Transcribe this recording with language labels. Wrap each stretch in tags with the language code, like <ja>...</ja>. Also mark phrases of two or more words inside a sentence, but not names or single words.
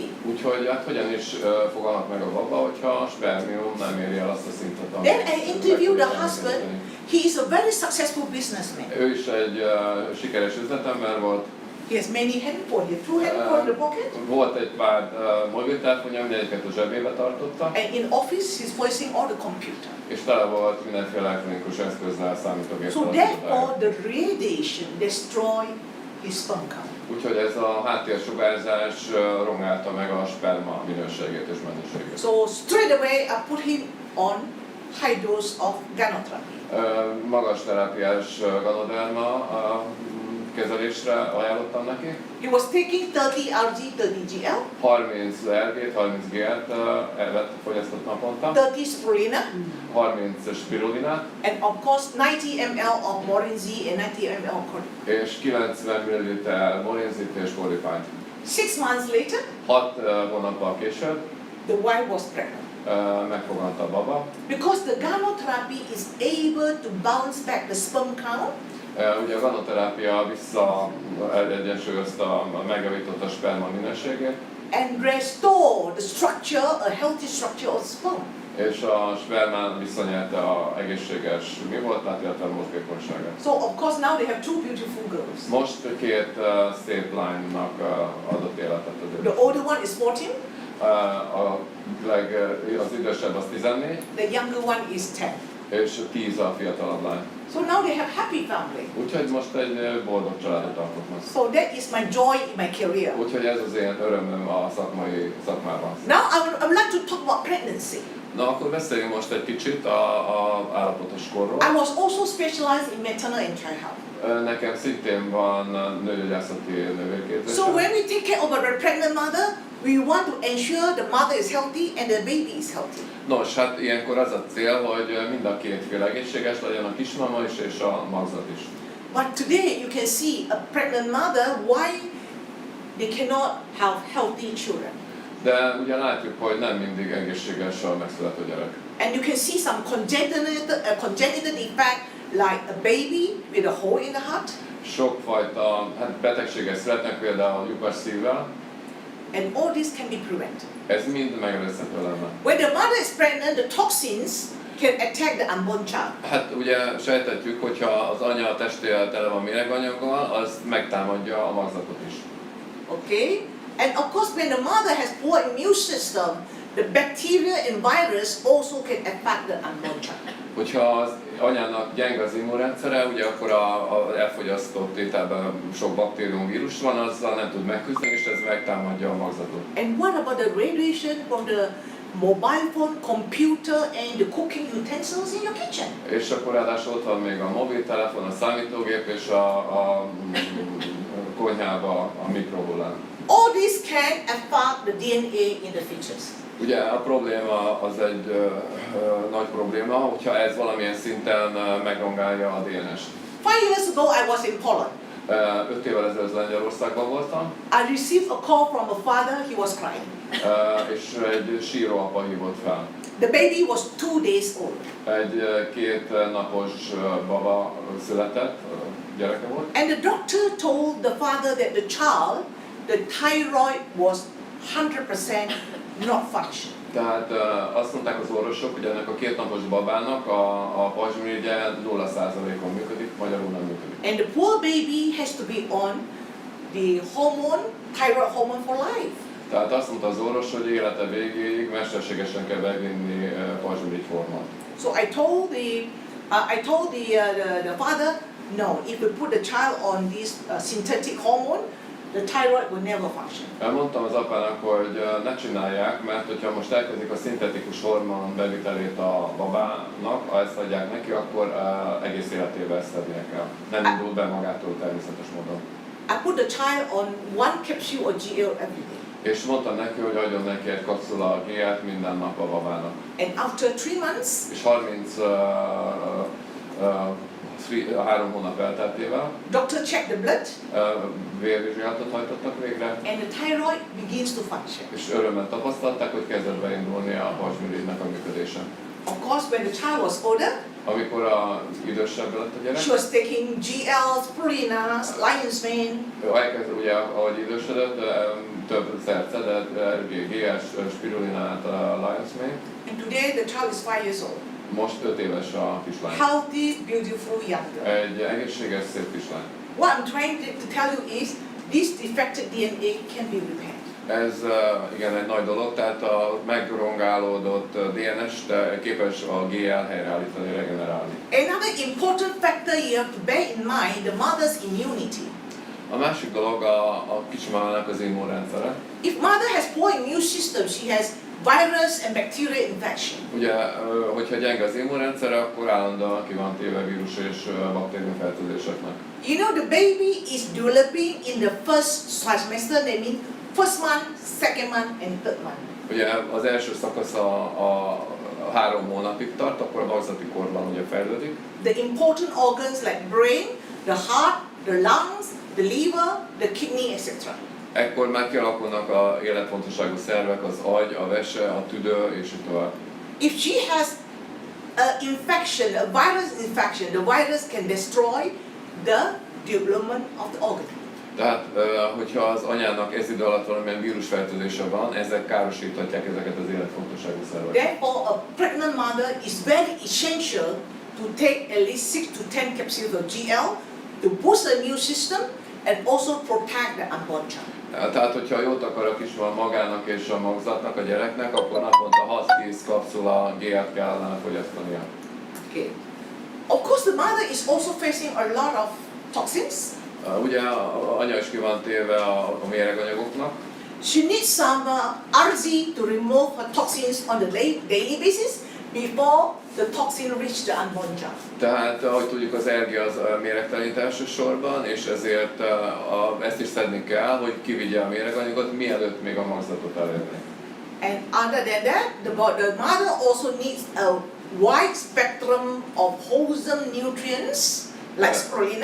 <hu>Úgyhogy hát hogyan is fogalmak meg a baba, hogyha a spermium nem éri el azt a szintet, amit...</hu> <en>Then I interviewed the husband. He is a very successful businessman.</en> <hu>Ő is egy sikeres üzletember volt.</hu> <en>He has many handphones. He has 2 handphones in the pocket.</en> <hu>Volt egy pár mobiltelefonja, mindegyiket a zsebébe tartotta.</hu> <en>And in office, he's facing all the computer.</en> <hu>És tele volt mindenféle elektronikus eszközzel, számítógéppel.</hu> <en>So therefore, the radiation destroy his sperm count.</en> <hu>Úgyhogy ez a háttérsugárzás rongálta meg a sperma minőségét és mennyiségét.</hu> <en>So straight away, I put him on high dose of gynotherapy.</en> <hu>Magas terápiás ganoderma kezelésre ajánlottam neki.</hu> <en>He was taking 30 Rg, 30 GL.</en> <hu>30 Rg-t, 30 GL-t fogyasztott naponta.</hu> <en>30 spirulina.</en> <hu>30 spirulinát.</hu> <en>And of course 90 ml of morinzi and 90 ml of cordyceps.</en> <hu>És 90 ml morinzit és kordycept.</hu> <en>6 months later,</en> <hu>6 hónappal később</hu> <en>the wife was pregnant.</en> <hu>Megfogant a baba.</hu> <en>Because the gynotherapy is able to bounce back the sperm count.</en> <hu>Ugye a ganoterápia egyensúlyozta, megjavította a sperma minőségét.</hu> <en>And restore the structure, a healthy structure of sperm.</en> <hu>És a spermán visszanyelte a egészséges mi volt, tehát illetve a mozgékonyságát.</hu> <en>So of course now they have 2 beautiful girls.</en> <hu>Most 2 szép lánynak adott életet az</hu> <en>The older one is 14.</en> <hu>Az idősebb az 14.</hu> <en>The younger one is 10.</en> <hu>És 10 a fiatalabb lány.</hu> <en>So now they have happy family.</en> <hu>Úgyhogy most egy boldog családot alkotnak.</hu> <en>So that is my joy in my career.</en> <hu>Úgyhogy ez az én örömöm a szakmában.</hu> <en>Now I would like to talk about pregnancy.</en> <hu>Na akkor beszéljünk most egy kicsit a állapotos korról.</hu> <en>I was also specialized in maternal and child health.</en> <hu>Nekem szintén van nőgyógyászati nővérképzésem.</hu> <en>So when we take care of a pregnant mother, we want to ensure the mother is healthy and the baby is healthy.</en> <hu>Nos, hát ilyenkor az a cél, hogy mind a két fél egészséges legyen, a kismama is és a magzat is.</hu> <en>But today you can see a pregnant mother, why they cannot have healthy children.</en> <hu>De ugye látjuk, hogy nem mindig egészséges a megszülető gyerek.</hu> <en>And you can see some congenital defect like a baby with a hole in the heart.</en> <hu>Sokfajta betegségek születnek, például lyukas szívvel.</hu> <en>And all this can be prevented.</en> <hu>Ez mind megelőzhető lenne.</hu> <en>When the mother is pregnant, the toxins can attack the unborn child.</en> <hu>Hát ugye sejtetjük, hogyha az anya testével tele van méreganyaggal, az megtámadja a magzatot is.</hu> <en>Okay? And of course, when the mother has poor immune system, the bacteria and virus also can affect the unborn child.</en> <hu>Hogyha az anyának gyenge az immunrendszere, ugye akkor a elfogyasztott ételben sok baktérium, vírus van, azzal nem tud megküzdeni, és ez megtámadja a magzatot.</hu> <en>And what about the radiation from the mobile phone, computer and the cooking utensils in your kitchen?</en> <hu>És akkor ráadásul ott van még a mobiltelefon, a számítógép és a konyhába a mikrohullám.</hu> <en>All this can affect the DNA in the fetus.</en> <hu>Ugye a probléma az egy nagy probléma, hogyha ez valamilyen szinten megrongálja a DNS-t.</hu> <en>5 years ago I was in Poland.</en> <hu>5 évvel ezelőtt Lengyelországban voltam,</hu> <en>I received a call from a father, he was crying.</en> <hu>és egy síró apa hívott fel.</hu> <en>The baby was 2 days old.</en> <hu>Egy 2 napos baba született, gyereke volt.</hu> <en>And the doctor told the father that the thyroid was 100% not functioning.</en> <hu>Tehát azt mondták az orvosok, hogy ennek a 2 napos babának a pajzsmérgye 0%-on működik, magyarul nem működik.</hu> <en>And the poor baby has to be on the hormone, thyroid hormone for life.</en> <hu>Tehát azt mondta az orvos, hogy élete végéig mesterségesen kell bevinni pajzsmirigy hormont.</hu> <en>So I told the father, no, if we put the child on this synthetic hormone, the thyroid will never function.</en> <hu>Mondtam az apának, hogy ne csinálják, mert hogyha most elkezdik a szintetikus hormon bevitelét a babának, ha ezt adják neki, akkor egész életében ezt adnia kell. Nem indul be magától természetes módon.</hu> <en>I put the child on 1 capsule of GL every day.</en> <hu>És mondtam neki, hogy adjon neki egy kapszula GL-t minden nap a babának.</hu> <en>And after 3 months,</en> <hu>És 3 hónap elteltével</hu> <en>doctor checked the blood</en> <hu>vérvizsgálatot hajtottak végre,</hu> <en>and the thyroid begins to function.</en> <hu>és örömmel tapasztalták, hogy kezdett beindulni a pajzsmirigynek a működése.</hu> <en>Of course, when the child was older,</en> <hu>Amikor az idősebb lett a gyerek,</hu> <en>she was taking GLs, Purina, Lion's Mane.</en> <hu>elkezd, ugye, ahogy idősödött, több szert szedett, GS, spirulinát,</hu> <en>Lion's Mane. And today the child is 5 years old.</en> <hu>Most 5 éves a kislány.</hu> <en>Healthy, beautiful young girl.</en> <hu>Egy egészséges, szép kislány.</hu> <en>What I'm trying to tell you is this defected DNA can be repaired.</en> <hu>Ez igen egy nagy dolog, tehát a megrongálódott DNS képes a GL helyreállítani, regenerálni.</hu> <en>Another important factor you have to bear in mind, the mother's immunity.</en> <hu>A másik dolog a kismamának az immunrendszere.</hu> <en>If mother has poor immune system, she has virus and bacteria infection.</en> <hu>Ugye, hogyha gyenge az immunrendszere, akkor állandóan ki van téve vírus és baktériumfertőzéseknek.</hu> <en>You know, the baby is developing in the first trimester, that means first month, second month and third month.</en> <hu>Ugye az első szakasz a 3 hónapig tart, akkor a magzati korban ugye fejlődik.</hu> <en>The important organs like brain, the heart, the lungs, the liver, the kidney, etc.</en> <hu>Ekkor már kialakulnak a életfontosságú szervek, az agy, a vese, a tüdő és így tovább.</hu> <en>If she has an infection, a virus infection, the virus can destroy the development of the organ.</en> <hu>Tehát, hogyha az anyának ez idő alatt valamilyen vírusfertőzése van, ezek károsíthatják ezeket az életfontosságú szerveket.</hu> <en>Therefore, a pregnant mother is very essential to take at least 6 to 10 capsules of GL to boost the immune system and also protect the unborn child.</en> <hu>Tehát, hogyha jót akar a kismama magának és a magzatnak, a gyereknek, akkor naponta 6-10 kapszula GL-t kellene fogyasztania.</hu> <en>Okay. Of course, the mother is also facing a lot of toxins.</en> <hu>Ugye az anya is ki van téve a méreganyagoknak.</hu> <en>She needs some RZ to remove her toxins on the daily basis before the toxin reach the unborn child.</en> <hu>Tehát, ahogy tudjuk, az RG az méregtelenít elsősorban, és ezért ezt is szedni kell, hogy kivigye a méreganyagot, mielőtt még a magzatot elérni.</hu> <en>And other than that, the mother also needs a wide spectrum of wholesome nutrients, like spirulina.</en>